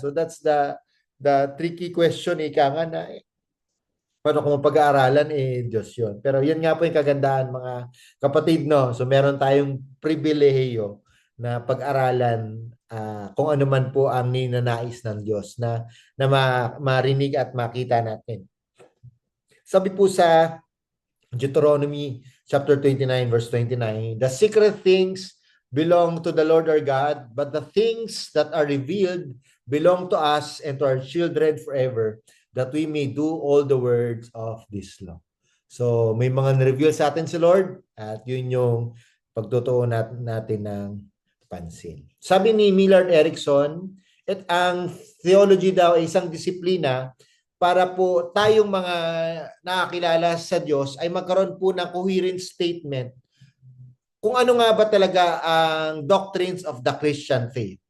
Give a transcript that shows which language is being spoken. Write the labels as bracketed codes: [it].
[en] So that's the tricky question, [tl] ika nga na, paano kung mapag-aaralan, Diyos yun. Pero yun nga po yung kagandahan, mga kapatid, no? So meron tayong pribilehiyo na pag-aralan kung ano man po ang ninanais ng Diyos na marinig at makita natin. Sabi po sa [en] Deuteronomy chapter 29 verse 29, the secret things belong to the Lord our God, but the things that are revealed belong to us and to our children forever, that we may do all the words of this law. [tl] So may mga na-reveal sa atin si Lord at yun yung pagtutuon natin ng pansin. Sabi ni Millard Erickson, ang theology daw ay isang disiplina para po tayong mga nakakilala sa Diyos ay magkaroon po ng coherent statement kung ano nga ba talaga ang [en] doctrines of the Christian faith.